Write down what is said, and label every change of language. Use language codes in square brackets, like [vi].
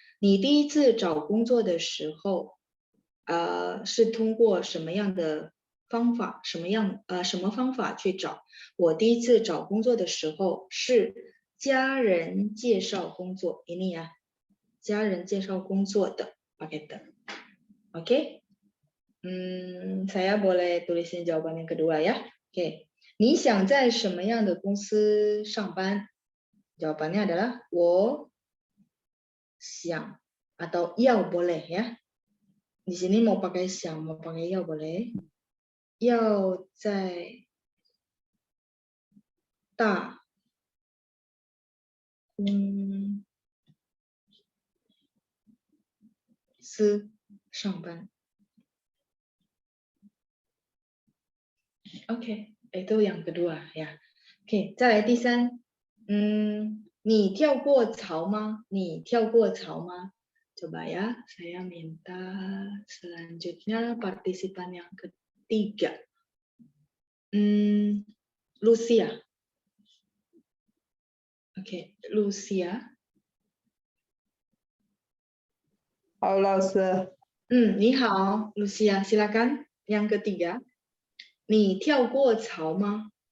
[zh] 你第一次找工作的时候是通过什么样的方法，什么方法去找？我第一次找工作的时候是家人介绍工作， [id] ini ya， [zh] 家人介绍工作的， [id] pakai de。 Oke? Saya boleh tulisin jawaban yang kedua ya. Oke. [zh] 你想在什么样的公司上班？ [id] Jawabannya adalah 我想 atau 要 boleh ya. Di sini mau pakai 想 mau pakai 要 boleh. [zh] 要在大公司上班。 [id] Oke, itu yang kedua ya. Oke, [zh] 再来第三。你跳过槽吗？你跳过槽吗？ [id] Coba ya, saya minta selanjutnya partisipan yang ketiga. Lucia. Oke, Lucia. [zh] Halo, 老师。你好，Lucia, silakan. [id] Yang ketiga, [zh] 你跳过槽吗？